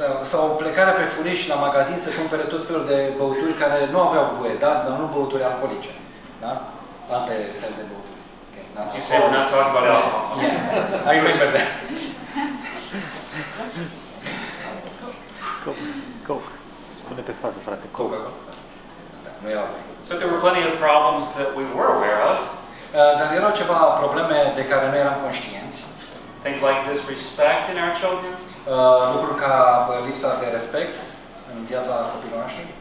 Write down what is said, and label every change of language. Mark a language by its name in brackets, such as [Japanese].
[Romanian] sau plecarea pe furiș la magazin să cumpere tot felul de băuturi care nu aveau voie, da? Dar nu băuturi alcoolice, da? Alte fel de băuturi. Okay. [English] You say we're not talking about alcohol. Yes. I remember that. [Romanian] Coke. Spune pe față, frate. Coke. Nu e avut. [English] But there were plenty of problems that we were aware of. [Romanian] Dar erau ceva probleme de care noi eram conștienți. [English] Things like disrespect in our children. [Romanian] Lucruri ca lipsa de respect în viața copilor noștri.